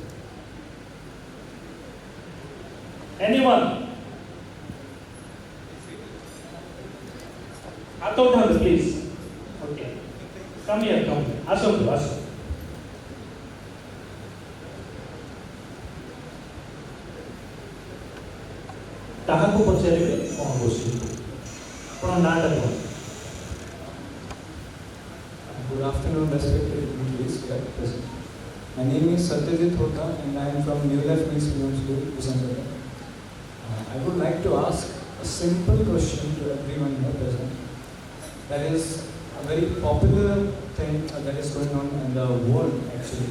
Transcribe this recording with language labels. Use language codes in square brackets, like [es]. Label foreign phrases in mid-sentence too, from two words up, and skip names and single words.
[or] ଏନିୱାନ୍ ହାତ ଉଠାନ୍ତୁ ପ୍ଲିଜ୍। [en] okay, come here, ଆସନ୍ତୁ। [or] କାହାକୁ ପଚାରିବେ କ'ଣ କୋଶ୍ଚିନ୍? ଆପଣ ନାଁଟା କୁହନ୍ତୁ। [en] Good afternoon, respected attendees. My name is Satyajit Hota and I am from New Life Means Film School, Kusanpura. I would like to ask a simple question to everyone here present. That is a very popular thing that is going on in the world actually.